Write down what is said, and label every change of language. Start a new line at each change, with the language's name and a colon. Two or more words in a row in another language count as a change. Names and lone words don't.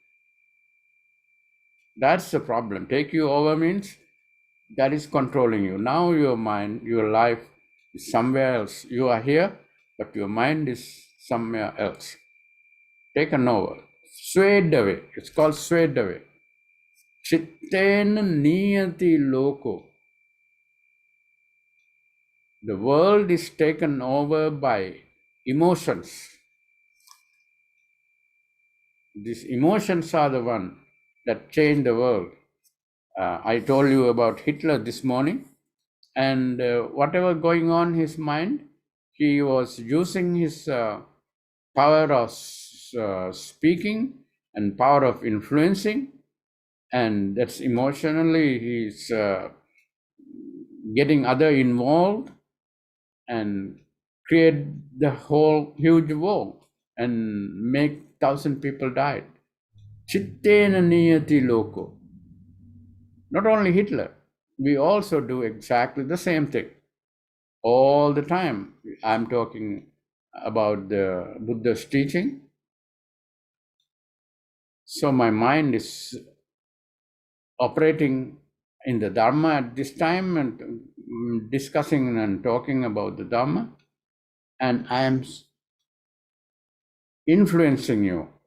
English: That's the problem. Take you over means that is controlling you. Now your mind, your life is somewhere else. You are here, but your mind is somewhere else. Taken over, swayed away. It's called swayed away.
Pali: Chittena niyati loko.
English: The world is taken over by emotions. These emotions are the one that change the world. I told you about Hitler this morning, and whatever going on in his mind, he was using his power of speaking and power of influencing, and that's emotionally he's getting other involved and create the whole huge war and make 1,000 people die.
Pali: Chittena niyati loko.
English: Not only Hitler, we also do exactly the same thing all the time. I'm talking about the Buddha's teaching. So my mind is operating in the Dhamma at this time and discussing and talking about the Dhamma, and I am influencing you.